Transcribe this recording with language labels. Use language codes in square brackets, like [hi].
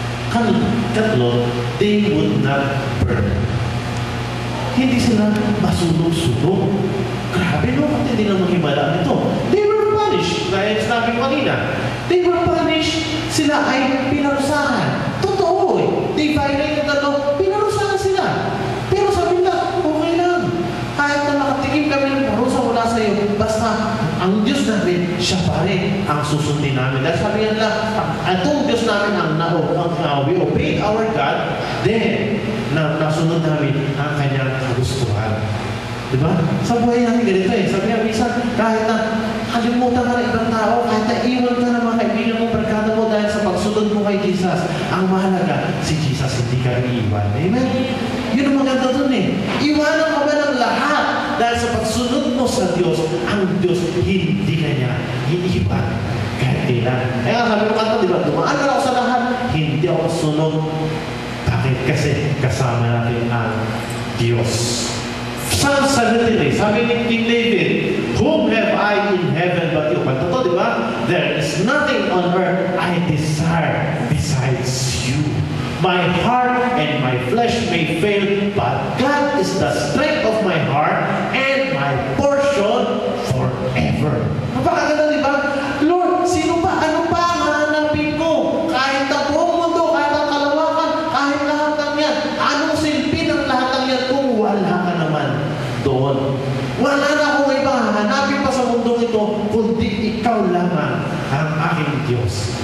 [en] Katlo, they would not burn. [tl] Hindi sila masunog-sunog. Grabe no, at hindi na maghimala nito. [en] They were punished. [tl] Dahil sabi ko kanina, [en] they were punished. [tl] Sila ay pinarusahan. [en] Totoo They violated the law. [tl] Pinarusahan sila. Pero sabi nila, okay lang. Kahit na makatingin kami ng parusa mula sa iyo, basta ang Diyos namin, siya pa rin ang susundin namin. Dahil sabi nila, itong Diyos namin [en] we obeyed our God, [tl] then nasunod namin ang kanyang kagustuhan. Diba? Sa buhay namin ganito Sabi niya, minsan, kahit na kalimutan ka ng ibang tao, kahit na iwan ka ng mga kaibigan mo, barkada mo dahil sa pagsunod mo kay Jesus, ang mahalaga, si Jesus hindi ka iiwan. Amen? Yun ang maganda dun Iwanan ka ba ng lahat dahil sa pagsunod mo sa Diyos, ang Diyos hindi kanya iniiwan. Kahit kailan. Kaya sabi ko kanta, diba? Dumaan ka ako sa lahat, hindi ako sunod. Bakit? Kasi kasama natin ang Diyos. [en] Psalm 73, sabi ni King David, whom have I in heaven but you? [tl] Kanta to, di ba? [en] There is nothing on earth I desire besides you. My heart and my flesh may fail, but God is the strength of my heart and my portion forever. [tl] Napakaganda, di ba? Lord, sino pa? Ano pa ang hanapin ko? Kahit ang buong mundo, kahit ang kalawakan, kahit lahat ng yan. Anong silbi ng lahat ng yan kung wala ka naman doon? Wala na akong ibang hanapin pa sa mundong ito, kundi ikaw lamang ang aking Diyos.